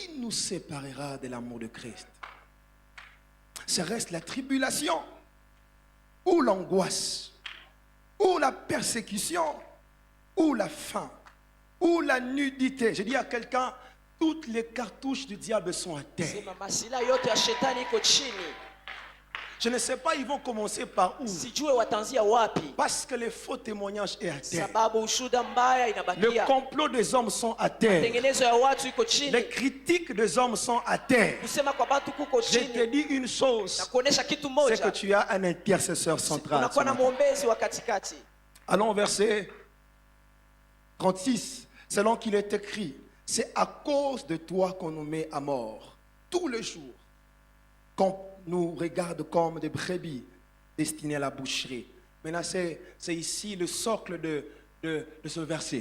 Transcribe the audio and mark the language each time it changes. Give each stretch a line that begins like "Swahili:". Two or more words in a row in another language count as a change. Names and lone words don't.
French: nous séparera de l'amour de Christ? Ce reste la tribulation, ou l'angoisse, ou la persécution, ou la faim, ou la nudité. Je dis à quelqu'un, toutes les cartouches du diable sont à terre.
Swahili: Sema masila yote ya shetani iko chini.
French: Je ne sais pas, ils vont commencer par où?
Swahili: Sijue wataanzia wapi.
French: Parce que les faux témoignages sont à terre.
Swahili: Sababu ushuda mbaya
French: Le
Swahili: inabakia.
French: complot des hommes sont à terre.
Swahili: Tengenezo ya watu iko chini.
French: Les critiques des hommes sont à terre.
Swahili: Kusema kwa batu kuko
French: Je te
Swahili: chini.
French: dis une chose,
Swahili: Na kuonesha kitu
French: c'est que
Swahili: moja.
French: tu as un intercesseur central.
Swahili: Unakuwa na muombezi wa katikati.
French: Allons au verset 36. Selon qu'il est écrit, c'est à cause de toi qu'on nous met à mort tous les jours, qu'on nous regarde comme des brebis destinées à la boucherie. Maintenant, c'est ici le socle de ce verset.